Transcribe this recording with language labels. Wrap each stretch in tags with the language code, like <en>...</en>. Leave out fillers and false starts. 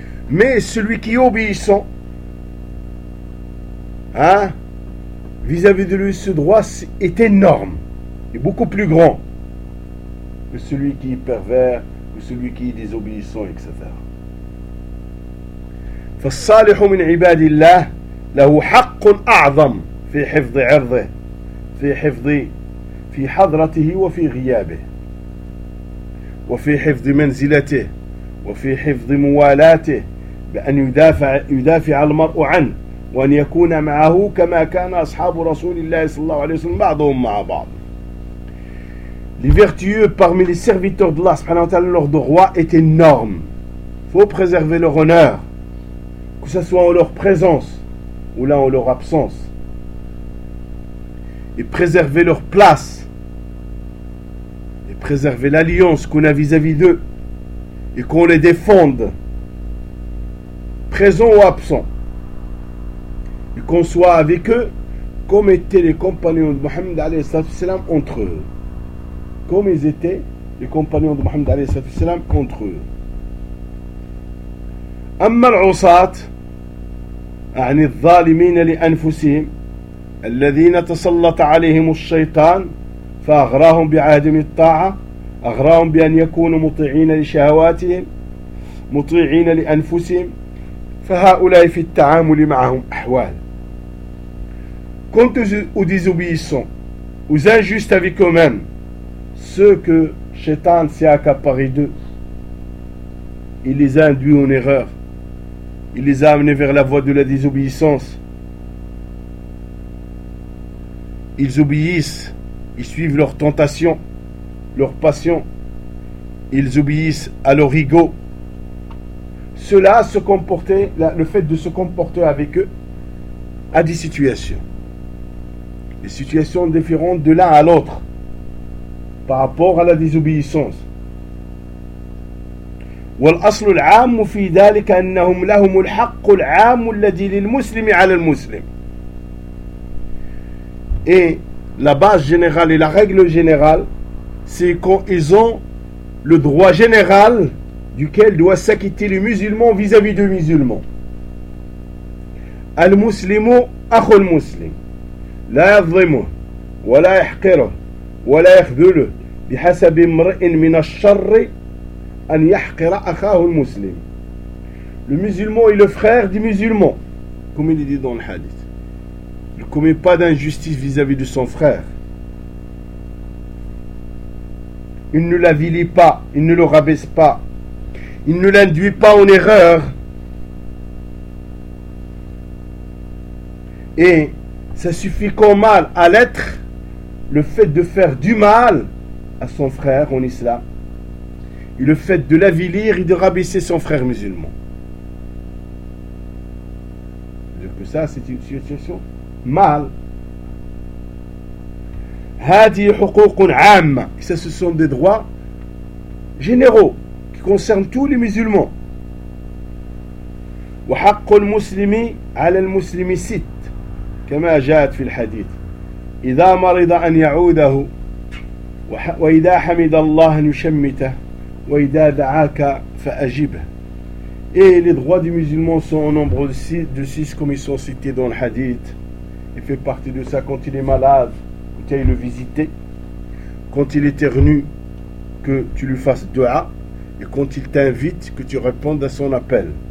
<fr>Mais celui qui est obéissant, hein? Vis-à-vis de lui, ce droit est énorme et beaucoup plus grand que celui qui est pervers, que celui qui est désobéissant, etc.</fr> <ar>فالصالح من عباد الله له حق أعظم في حفظ عرضه في حفظ في حضرته وفي غيابه وفي حفظ منزلته وفي حفظ موالاته بأن يدافع المرء عنه وأن يكون معه كما كان أصحاب رسول الله صلى الله عليه وسلم بعضهم مع بعض.</ar> <fr>Les vertueux parmi les serviteurs d'Allah</fr> <ar>subhanahu wa ta'ala,</ar> <fr>leur droit est énorme. Faut préserver leur honneur, que ce soit en leur présence ou là en leur absence. Et préserver leur place. Et préserver l'alliance qu'on a vis-à-vis d'eux. Et qu'on les défende, présent ou absent. Et qu'on soit avec eux comme étaient les compagnons de Mohammed a.s. entre eux. Comme ils étaient les compagnons de Mohammed a.s. entre eux.</fr> <ar>أما العصات أعني الظالمين لأنفسهم الذين تسلط عليهم الشيطان فأغراهم بعدم الطاعة أغراهم بأن يكونوا مطيعين لشهواتهم مطيعين لأنفسهم فهؤلاء في التعامل معهم أحوال.</ar> <fr>Quant aux désobéissants, aux injustes avec eux-mêmes, ceux que Shaitan s'est accaparé d'eux, il les a induits en erreur, il les a amenés vers la voie de la désobéissance. Ils obéissent, ils suivent leurs tentations, leurs passions, ils obéissent à leur ego. Cela se comportait, le fait de se comporter avec eux a des situations. Des situations différentes de l'un à l'autre par rapport à la désobéissance.</fr> <ar>والأصل العام في ذلك أنهم لهم الحق العام الذي للمسلم على المسلم.</ar> <fr>Et la base générale et la règle générale, c'est qu'ils ont le droit général duquel doit s'acquitter le musulman vis-à-vis du musulman.</fr> <ar>المسلم أخو المسلم. لا يظلمه ولا يحقره ولا يخذله بحسب امرئ من الشر أن يحقر أخاه المسلم.</ar> <fr>Le musulman est le frère du musulman, comme il est dit dans le hadith. Il ne commet pas d'injustice vis-à-vis de son frère. Il ne l'avilit pas, il ne le rabaisse pas, il ne l'induit pas en erreur. Et ça suffit qu'au mal à l'être, le fait de faire du mal à son frère en islam, et le fait de l'avilir et de rabaisser son frère musulman. C'est-à-dire que ça, c'est une situation mal. Ça, ce sont des droits généraux qui concernent tous les musulmans.</fr> <ar>وحق المسلم على المسلم ست كما جاءت في الحديث إذا مرض أن يعوده وإذا حمد الله أن يشمته وإذا دعاك فأجبه.</ar> <fr>Et les droits des musulmans sont au nombre de 6 comme ils sont cités dans le hadith. Il fait partie de ça quand il est malade, que tu ailles le visiter. Quand il est ternu, que tu lui fasses dua. Et quand il t'invite, que tu répondes à son appel.</fr>